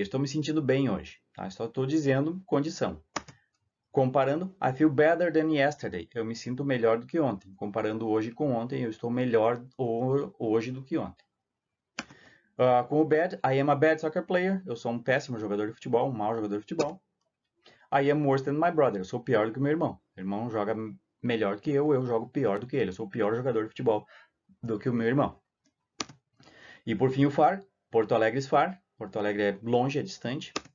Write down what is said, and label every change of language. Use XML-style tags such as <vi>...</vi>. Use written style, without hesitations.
<pt>Estou me sentindo bem hoje. Tá? Só estou dizendo condição. Comparando,</pt> <en>I feel better than yesterday.</en> <pt>Eu me sinto melhor do que ontem. Comparando hoje com ontem, eu estou melhor hoje do que ontem. Com o</pt> <en>bad, I am a bad soccer player.</en> <pt>Eu sou um péssimo jogador de futebol, um mau jogador de futebol.</pt> <en>I am worse than my brother.</en> <pt>Eu sou pior do que meu irmão. Meu irmão joga melhor do que eu jogo pior do que ele. Eu sou o pior jogador de futebol do que o meu irmão. E por fim o far,</pt> <en>Porto Alegre is far.</en> <pt>Porto Alegre é longe, é distante.</pt>